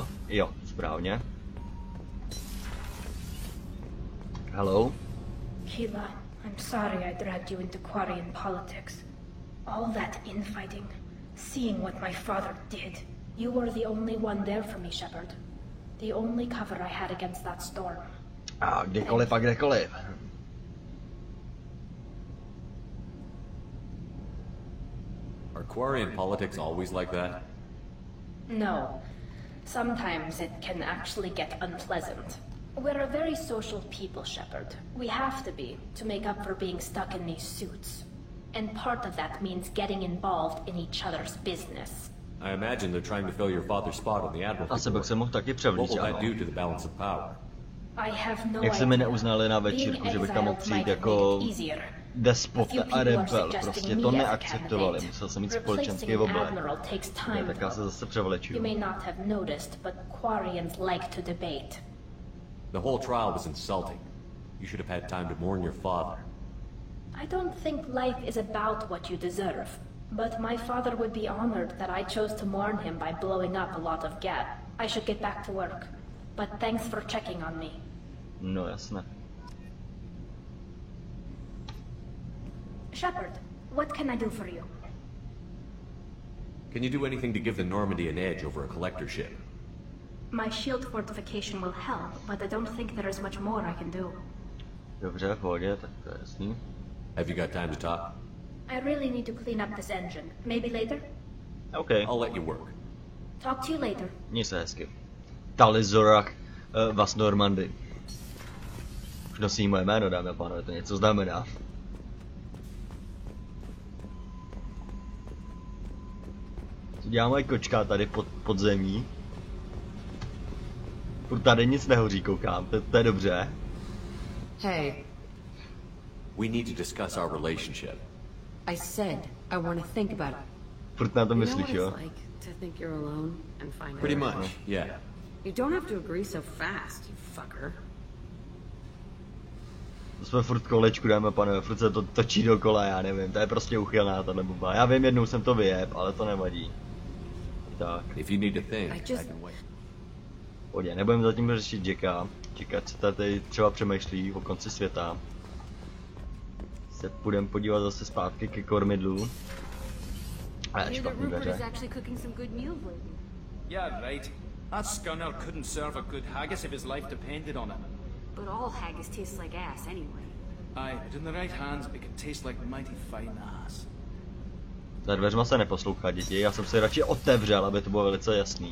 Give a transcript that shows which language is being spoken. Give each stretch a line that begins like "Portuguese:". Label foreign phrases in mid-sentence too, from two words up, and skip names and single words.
Czech: Jo, správně.
English: Hello? Keela, I'm sorry I dragged you into Quarian politics. All that infighting, seeing what my father did. You were the only one there for me, Shepard. The only cover I had against that storm.
Czech: A kdekoliv a kdekoliv.
English: Are Quarian politics always like that? No. Sometimes it can actually get unpleasant. We're a very social people, Shepard. We have to be, to make up for being stuck in these suits. And part of that means getting involved in each other's business. I imagine they're trying to fill your father's spot on the Admiralty board. What will that do to the balance of power? I have no
Czech: Jak se mi neuznali na večírku, že bych tam mohl přijít jako despot a rebel, prostě to neakceptovali, musel jsem mít společenský oblek. Tak já se zase převlečuju.
English: You may not have noticed, but Quarians like to debate. The whole trial was insulting. You should have had time to mourn your father. I don't think life is about what you deserve, but my father would be honored that I chose to mourn him by blowing up a lot of gas. I should get back to work, but thanks for checking on me.
Czech: No jasné.
English: Shepard, what can I do for you? Can you do anything to give the Normandy an edge over a collector ship? My shield fortification will help, but I don't think there is much more I can do.
Czech: Dobře, v pohodě, tak to je jasný.
English: Have you got time to talk? I really need to clean up this engine. Maybe later? Okay. I'll let you work. Talk to you later.
Czech: Měj se hezky. Talizorach vas Normandy. Už nosí moje jméno, dámy a pánové, to něco znamená. Co dělá moje kočka tady pod zemí? Furt tady nic nehoří, koukám, to je dobře.
English: Hey. We need to discuss our relationship. I said I want to think about it.
Czech: Furt na to myslíš, jo?
English: Like to think you're alone and find Pretty out. much, yeah. You don't have to agree so fast, you fucker.
Czech: To jsme furt kolečku, dáme a pánové, furt se to točí dokola, já nevím, to je prostě uchylná tahle buba. Já vím, jednou jsem to vyjeb, ale to nevadí. Tak.
English: If you need to think, I can wait.
Czech: Pojď, nebudeme zatím řešit Jacka. Čekat, co tady třeba přemýšlí o konci světa. Se půjdeme podívat zase zpátky ke kormidlu. A špatný dveře.
English: Yeah, right. That scunner couldn't serve a good haggis if his life depended on it. But all haggis tastes like ass anyway. Aye, but in the right hands it can taste like mighty fine ass.
Czech: Za dveřma se neposlouchá, děti, já jsem si radši otevřel, aby to bylo velice jasný.